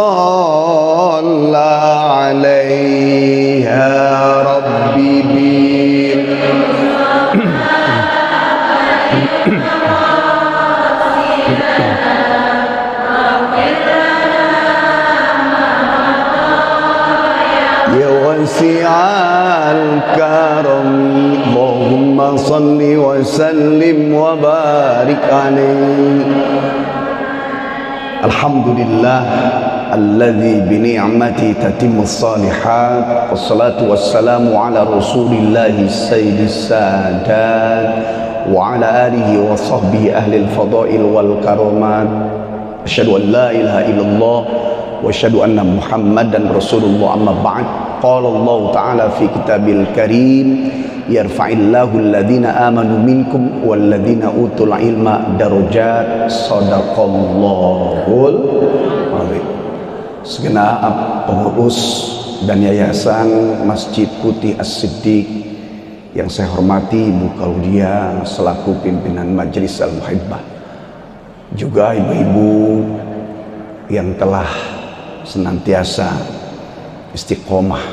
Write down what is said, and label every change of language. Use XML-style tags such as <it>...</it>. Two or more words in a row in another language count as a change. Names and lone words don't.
<ar>صلى عليها ربي بل يا واسع الكرم اللهم صل وسلم وبارك عليه الحمد لله الذي بنعمة تتم الصالحات والصلاة والسلام على رسول الله سيد السادات وعلى آله وصحبه أهل الفضائل والكرامات أشهد أن لا إله إلا الله وأشهد أن محمدا رسول الله أما بعد قال الله تعالى في الكتاب الكريم يرفع الله الذين آمنوا منكم والذين أوتوا العلم درجات صدق الله العظيم.</ar> <id>Segenap pengurus dan yayasan Masjid Putih As-Siddiq yang saya hormati Ibu Klaudia selaku pimpinan Majelis Al-Muhibbah, juga ibu-ibu yang telah senantiasa istiqomah.</id>